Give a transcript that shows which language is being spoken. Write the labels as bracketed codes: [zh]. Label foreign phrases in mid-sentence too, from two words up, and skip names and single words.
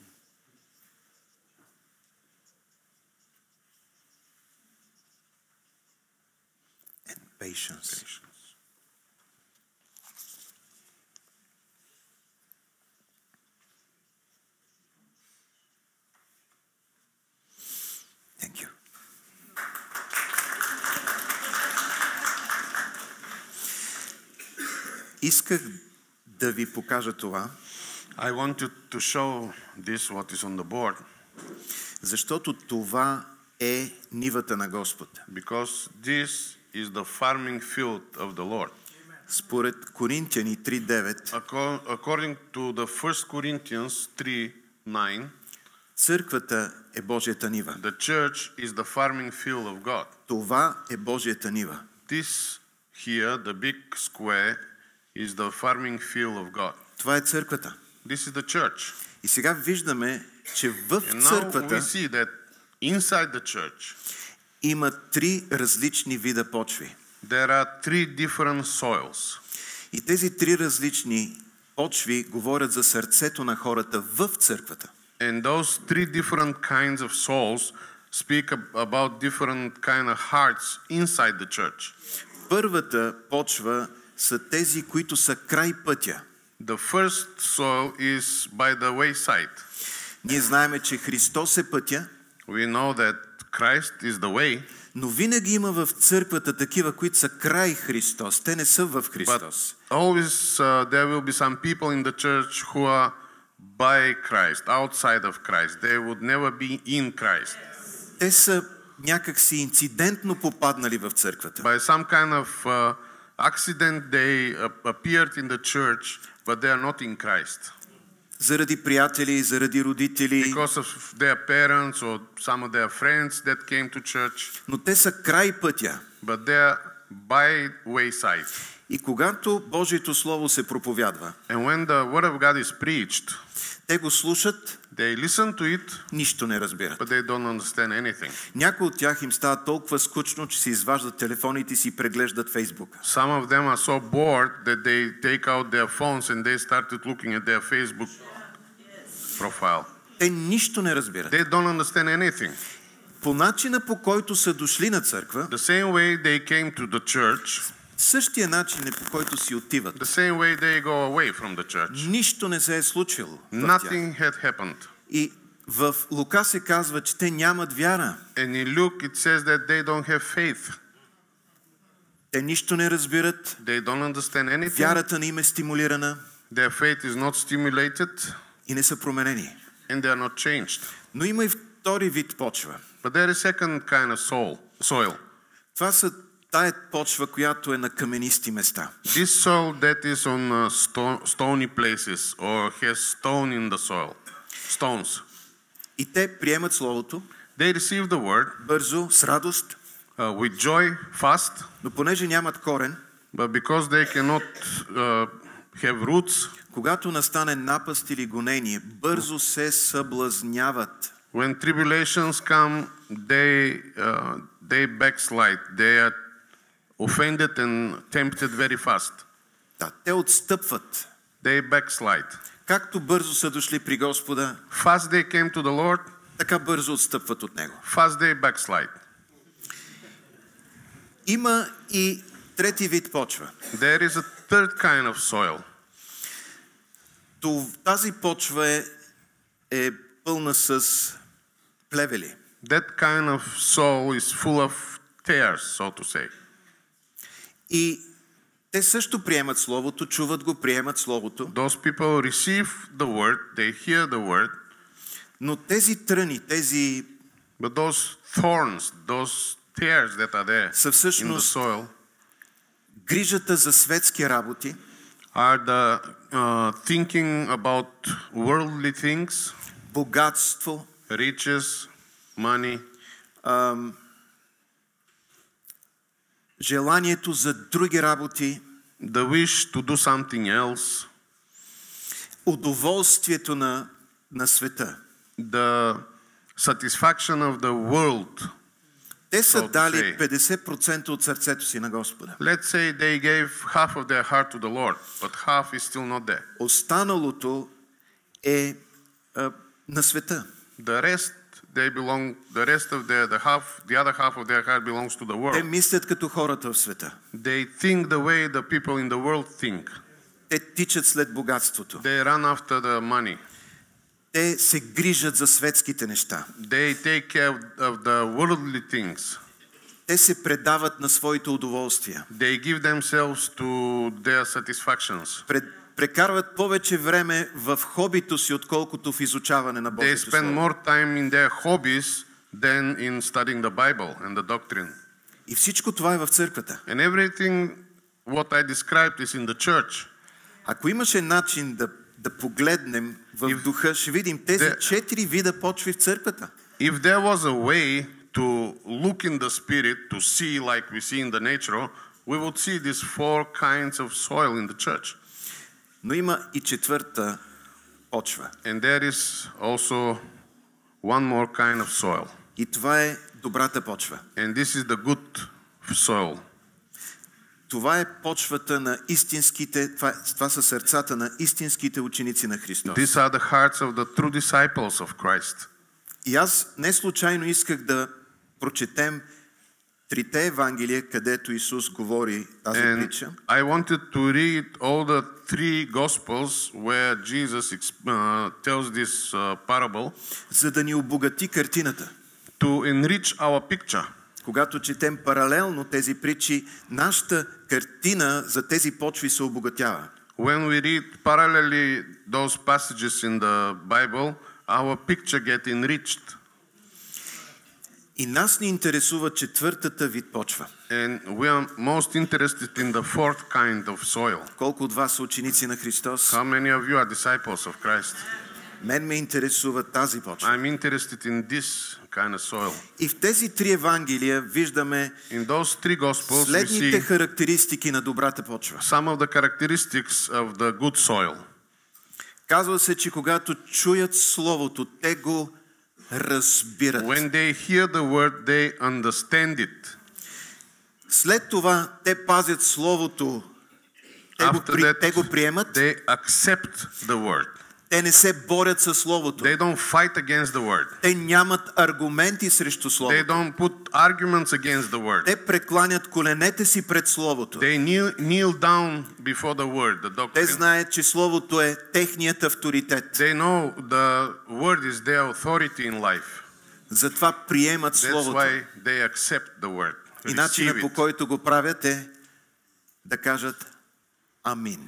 [en] And patience. Thank you. [bg] Исках да ви покажа това. [en] I wanted to show this what is on the board. [bg] Защото това е нивата на Господ. [en] Because this is the farming field of the Lord. [bg] Според Коринтияни 3:9, [en] According to the 1 Corinthians 3:9, [bg] църквата е Божията нива. [en] the church is the farming field of God. [bg] Това е Божията нива. [en] This here, the big square, is the farming field of God. [bg] Това е църквата. [en] This is the church. [bg] И сега виждаме, че в [en] And now we [bg] църквата [en] see that inside the church [bg] има три различни вида почви. [en] there are three different soils. [bg] И тези три различни почви говорят за сърцето на хората в църквата. [en] And those three different kinds of souls speak about different kind of hearts inside the church. [bg] Първата почва са тези, които са край пътя. [en] The first soil is by the wayside. [bg] Ние знаем, че Христос е пътя. [en] We know that Christ is the way. [bg] Но винаги има в църквата такива, които са край Христос. Те не са в Христос. [en] But always there will be some people in the church who are by Christ, outside of Christ. They would never be in Christ. [bg] Те са някакси инцидентно попаднали в църквата. [en] By some kind of accident they appeared in the church, but they are not in Christ. [bg] Заради приятели, заради родители. [en] Because of their parents or some of their friends that came to church. [bg] Но те са край пътя. [en] But they are by wayside. [bg] И когато Божието слово се проповядва, [en] And when the word of God is preached, [bg] те го слушат, [en] they listen to it, [bg] нищо не разбират. [en] but they don't understand anything. [bg] Някои от тях им става толкова скучно, че си изваждат телефоните си и преглеждат Фейсбук. [en] Some of them are so bored that they take out their phones and they started looking at their Facebook profile. [bg] Те нищо не разбират. [en] They don't understand anything. [bg] По начина, по който са дошли на църква, [en] The same way they came to the church, [bg] същия начин е, по който си отиват. [en] the same way they go away from the church. [bg] Нищо не се е случило в тях. [en] Nothing had happened. [bg] И в Лука се казва, че те нямат вяра. [en] And in Luke it says that they don't have faith. [bg] Те нищо не разбират. [en] They don't understand anything. [bg] Вярата не им е стимулирана. [en] Their faith is not stimulated. [bg] И не са променени. [en] And they are not changed. [bg] Но има и втори вид почва. [en] But there is second kind of soil. [bg] Това са тая почва, която е на каменисти места. [en] This soil that is on stony places or has stone in the soil. Stones. [bg] И те приемат Словото. [en] They receive the word. [bg] Бързо, с радост. [en] With joy, fast. [bg] Но понеже нямат корен. [en] But because they cannot have roots. [bg] Когато настане напаст или гонение, бързо се съблазняват. [en] When tribulations come, they backslide. They are offended and tempted very fast. [bg] Да, те отстъпват. [en] They backslide. [bg] Както бързо са дошли при Господа, [en] Fast they came to the Lord, [bg] така бързо отстъпват от Него. [en] fast they backslide. [bg] Има и трети вид почва. [en] There is a third kind of soil. [bg] Тази почва е пълна с плевели. [en] That kind of soil is full of tares, so to say. [bg] И те също приемат Словото, чуват го, приемат Словото. [en] Those people receive the word, they hear the word. [bg] Но тези тръни, тези [en] But those thorns, those tares that are there [bg] са [en] in the [bg] всъщност [en] soil [bg] грижата за светски работи, [en] are the thinking about worldly things, [bg] богатство, [en] riches, money, [bg] желанието за други работи, [en] the wish to do something else, [bg] удоволствието на света. [en] the satisfaction of the world. [bg] Те са [en] So to [bg] дали [en] say. [bg] 50% от сърцето си на Господа. [en] Let's say they gave half of their heart to the Lord, but half is still not there. [bg] Останалото е на света. [en] The rest, the other half of their heart belongs to the [bg] Те [en] world. [bg] мислят като хората в света. [en] They think the way the people in the world think. [bg] Те тичат след богатството. [en] They run after the money. [bg] Те се грижат за светските неща. [en] They take care of the worldly things. [bg] Те се предават на своите удоволствия. [en] They give themselves to their satisfactions. [bg] Прекарват повече време в хобито си, отколкото в изучаване на [en] They [bg] Божието [en] spend [bg] Слово. [en] more time in their hobbies than in studying the Bible and the doctrine. [bg] И всичко това е в църквата. [en] And everything what I described is in the church. [bg] Ако имаше начин да погледнем в духа, ще видим тези 4 вида почви в църквата. [en] If there was a way to look in the spirit, to see like we see in the natural, we would see these 4 kinds of soil in the church. [bg] Но има и четвърта почва. [en] And there is also one more kind of soil. [bg] И това е добрата почва. [en] And this is the good soil. [bg] Това е почвата на истинските, това са сърцата на истинските ученици на Христос. [en] These are the hearts of the true disciples of Christ. [bg] И аз не случайно исках да прочетем трите Евангелия, където Исус говори тази притча. [en] I wanted to read all the 3 Gospels where Jesus tells this parable, [bg] За да ни обогати картината. [en] to enrich our picture. [bg] Когато четем паралелно тези притчи, нашата картина за тези почви се обогатява. [en] When we read parallelly those passages in the Bible, our picture gets enriched. [bg] И нас ни интересува четвъртата вид почва. [en] And we are most interested in the 4th kind of soil. [bg] Колко от вас са ученици на Христос? [en] How many of you are disciples of Christ? [bg] Мен ме интересува тази почва. [en] I'm interested in this kind of soil. [bg] И в тези 3 Евангелия виждаме [en] In those 3 Gospels we [bg] следните [en] see [bg] характеристики на добрата почва. [en] some of the characteristics of the good soil. [bg] Казва се, че когато чуят Словото, те го разбират. [en] When they hear the word, they understand it. [bg] След това те пазят Словото, те го приемат, [en] They accept the word. [bg] те не се борят със Словото. [en] They don't fight against the word. [bg] Те нямат аргументи срещу [en] They [bg] Словото. [en] don't put arguments against the word. [bg] Те прекланят коленете си пред Словото. [en] They kneel down before the word, the [bg] Те [en] doctrine. [bg] знаят, че Словото е техният авторитет. [en] They know the word is their authority in life. [bg] Затова приемат [en] That's [bg] Словото. [en] why they accept the word. [bg] И начинът [en] Receive [bg] по [en] it. [bg] който го правят е да кажат Амин.